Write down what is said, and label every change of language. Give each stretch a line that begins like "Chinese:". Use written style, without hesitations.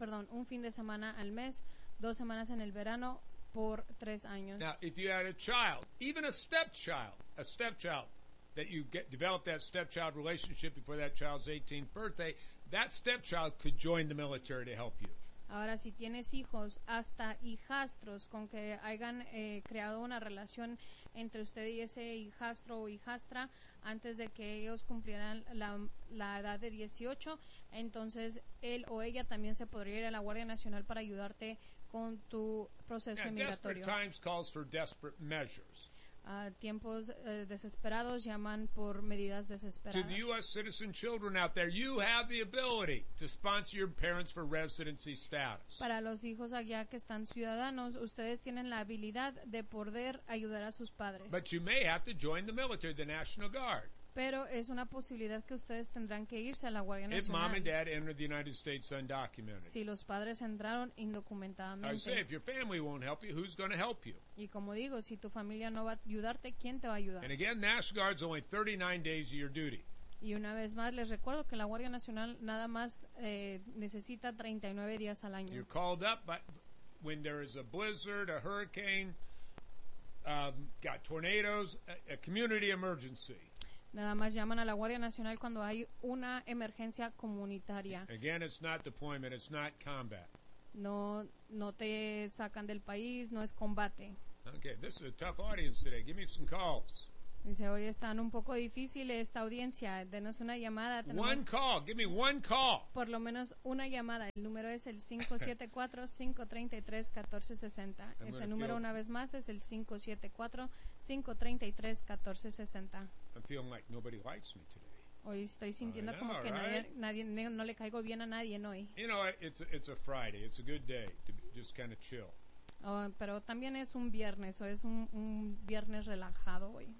Spanish: Un fin de semana al mes, 2 semanas en el verano por 3 años.
English: Now, if you had a child, even a stepchild, that you develop that stepchild relationship before that child's 18th birthday, that stepchild could join the military to help you.
Spanish: Ahora, si tienes hijos, hasta hijastros, con que hayan creado una relación entre usted y ese hijastro o hijastra antes de que ellos cumplieran la edad de 18, entonces él o ella también se podría ir a la Guardia Nacional para ayudarte con tu proceso inmigratorio.
English: Desperate times calls for desperate measures.
Spanish: Tiempos desesperados llaman por medidas desesperadas.
English: To the U.S. citizen children out there, you have the ability to sponsor your parents for residency status.
Spanish: Para los hijos allá que están ciudadanos, ustedes tienen la habilidad de poder ayudar a sus padres.
English: But you may have to join the military, the National Guard.
Spanish: Pero es una posibilidad que ustedes tendrán que irse a la Guardia Nacional.
English: If mom and dad entered the United States undocumented.
Spanish: Si los padres entraron indocumentadamente.
English: I say, if your family won't help you, who's going to help you?
Spanish: Y como digo, si tu familia no va a ayudarte, ¿quién te va a ayudar?
English: And again, National Guard's only 39 days of your duty.
Spanish: Y una vez más, les recuerdo que la Guardia Nacional nada más necesita 39 días al año.
English: You're called up, but when there is a blizzard, a hurricane, got tornadoes, a community emergency.
Spanish: Nada más llaman a la Guardia Nacional cuando hay una emergencia comunitaria.
English: Again, it's not deployment, it's not combat.
Spanish: No te sacan del país, no es combate.
English: Okay, this is a tough audience today. Give me some calls.
Spanish: Dice, hoy están un poco difíciles esta audiencia. Denos una llamada. Tenemos
English: one call. Give me one call.
Spanish: Por lo menos una llamada. El número es el 574-533-1460. Ese número, una vez más, es el 574-533-1460.
English: I'm feeling like nobody likes me today.
Spanish: Hoy estoy sintiendo como que nadie, no le caigo bien a nadie hoy.
English: You know, it's a Friday. It's a good day to just kind of chill.
Spanish: Oh, pero también es un viernes, o es un viernes relajado hoy.